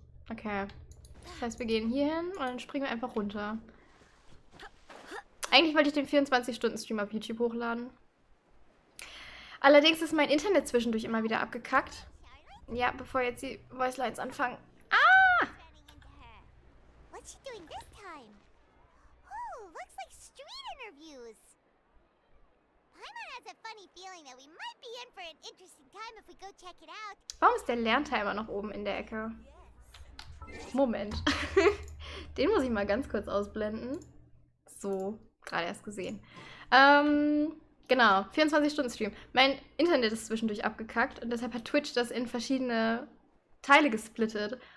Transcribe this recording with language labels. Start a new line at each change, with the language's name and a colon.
German: Okay. Das heißt, wir gehen hier hin und dann springen wir einfach runter. Eigentlich wollte ich den 24-Stunden-Stream auf YouTube hochladen. Allerdings ist mein Internet zwischendurch immer wieder abgekackt. Ja, bevor jetzt die Voicelines anfangen. Ah!
English: What's she doing this time? Oh, looks like street interviews. Paimon has a funny feeling that we might be in for an interesting time if we go check it out.
German: Warum ist der Lerntimer noch oben in der Ecke? Moment. Den muss ich mal ganz kurz ausblenden. So, gerade erst gesehen. Genau, 24-Stunden-Stream. Mein Internet ist zwischendurch abgekackt und deshalb hat Twitch das in verschiedene Teile gesplittet.